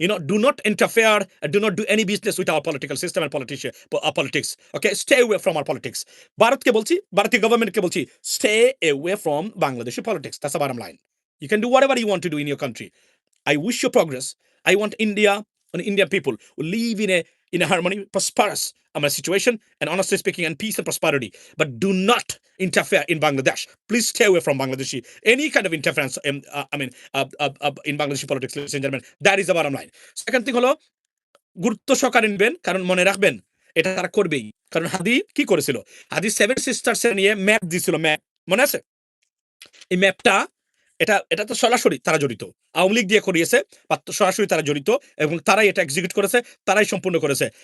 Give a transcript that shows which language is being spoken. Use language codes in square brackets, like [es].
[en] Do not interfere, do not do any business with our political system and politics. Okay, stay away from our politics. [bn] ভারতকে বলছি, ভারতীয় গভর্নমেন্টকে বলছি, [en] stay away from Bangladeshi politics. That's the bottom line. You can do whatever you want to do in your country. I wish you progress. I want India and Indian people who live in a harmony, prosperous situation, and honestly speaking, and peace and prosperity. But do not interfere in Bangladesh. Please stay away from Bangladeshi. Any kind of interference, in Bangladeshi politics, ladies and gentlemen. That is the bottom line. Second thing [bn] হলো, গুরুত্ব সহকারে নিবেন, কারণ মনে রাখবেন এটা তারা করবেই। কারণ হাদি কি করেছিল? হাদি 7 সিস্টার্স নিয়ে ম্যাপ দিয়েছিল, ম্যাপ মনে আছে? এই ম্যাপটা এটা তো সরাসরি তারা জড়িত, আওয়ামী লীগ দিয়ে করিয়েছে, সরাসরি তারা জড়িত এবং তারাই এটা এক্সিকিউট করেছে, তারাই সম্পূর্ণ করেছে।